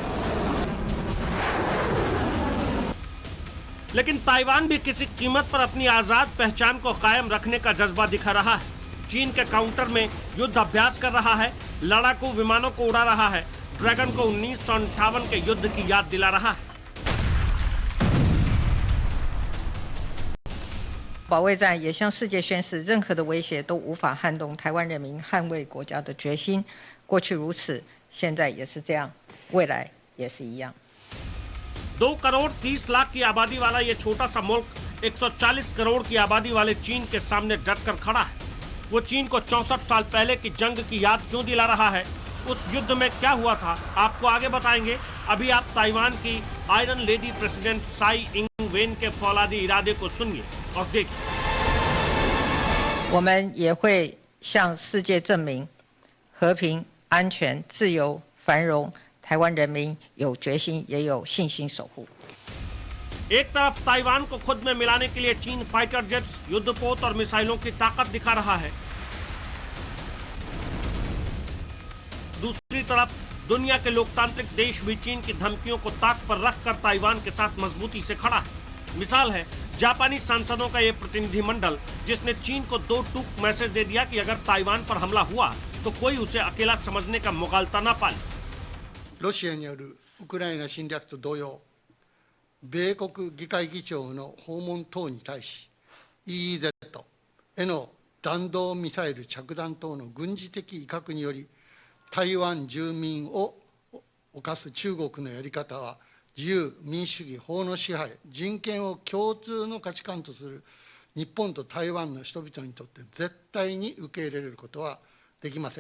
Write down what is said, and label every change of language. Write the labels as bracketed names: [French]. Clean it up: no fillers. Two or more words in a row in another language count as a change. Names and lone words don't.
[Hindi] लेकिन ताइवान भी किसी कीमत पर अपनी आजाद पहचान को कायम रखने का जज्बा दिखा रहा है। चीन के काउंटर में युद्ध अभ्यास कर रहा है, लड़ाकू विमानों को उड़ा रहा है, ड्रैगन को 1958 के युद्ध की याद दिला रहा है। [Chinese] 保卫战也向世界宣示，任何的威胁都无法撼动台湾人民捍卫国家的决心。过去如此，现在也是这样，未来也是一样。 [Hindi] 2 करोड़ 30 लाख की आबादी वाला ये छोटा सा मुल्क 140 करोड़ की आबादी वाले चीन के सामने डटकर खड़ा है। वो चीन को 64 साल पहले की जंग की याद क्यों दिला रहा है, उस युद्ध में क्या हुआ था, आपको आगे बताएंगे। अभी आप ताइवान की [English] iron lady president [Hindi] साई इंग वेन के फौलादी इरादे को सुनिए और देखिए। [Chinese] 我们也会向世界证明，和平、安全、自由、繁荣，台湾人民有决心也有信心守护。 [Hindi] एक तरफ ताइवान को खुद में मिलाने के लिए चीन [English] fighter jets, [Hindi] युद्धपोत और मिसाइलों की ताकत दिखा रहा है, दूसरी तरफ दुनिया के लोकतांत्रिक देश भी चीन की धमकियों को ताक पर रखकर ताइवान के साथ मजबूती से खड़ा है। मिसाल है जापानी सांसदों का यह प्रतिनिधिमंडल, जिसने चीन को 2 टूक मैसेज दे दिया कि अगर ताइवान पर हमला हुआ तो कोई उसे अकेला समझने का मुगालता न पाले। [Japanese] ロシアによるウクライナ侵略と同様、米国議会議長の訪問等に対し EEZ への弾道ミサイル着弾等の軍事的威嚇により台湾住民を犯す中国のやり方は自由、民主主義、法の支配、人権を共通の価値観とする日本と台湾の人々にとって絶対に受け入れることはできません。